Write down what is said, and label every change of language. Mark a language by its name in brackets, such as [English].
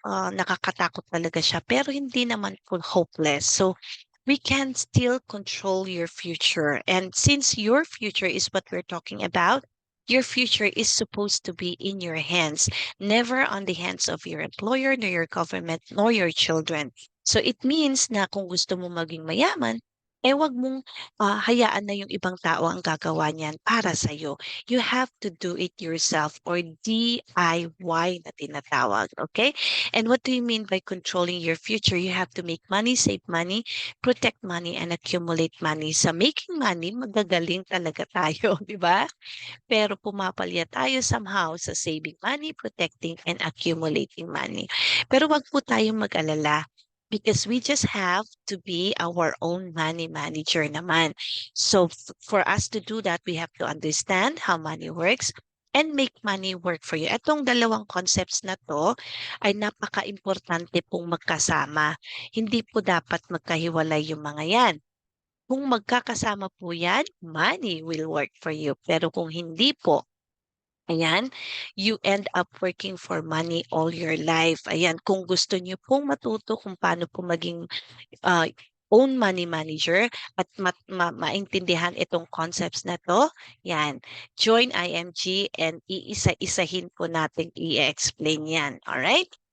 [Filipino] Nakakatakot talaga siya, pero hindi naman po hopeless. [English] So we can still control your future. And since your future is what we're talking about, your future is supposed to be in your hands, never on the hands of your employer, nor your government, nor your children. So it means [Filipino] na kung gusto mo maging mayaman, wag mong hayaan na yung ibang tao ang gagawa niyan para sa'yo. [English] You have to do it yourself or DIY [Filipino] na tinatawag, [English] okay? And what do you mean by controlling your future? You have to make money, save money, protect money, and accumulate money. [Filipino] Sa making money, magagaling talaga tayo, di ba? Pero pumapalya tayo [English] somehow sa saving money, protecting, and accumulating money. [Filipino] Pero wag po tayong mag-alala [English] because we just have to be our own money manager naman. So for us to do that, we have to understand how money works and make money work for you. [Filipino] Etong dalawang concepts na to ay napaka-importante pong magkasama. Hindi po dapat magkahiwalay yung mga yan. Kung magkakasama po yan, [English] money will work for you. [Filipino] Pero kung hindi po, ayan, [English] you end up working for money all your life. [Filipino] Ayan, kung gusto niyo pong matuto kung paano po maging uh, own money manager at maintindihan itong concepts na to, yan, join IMG and iisa-isahin po natin i-explain yan. Alright?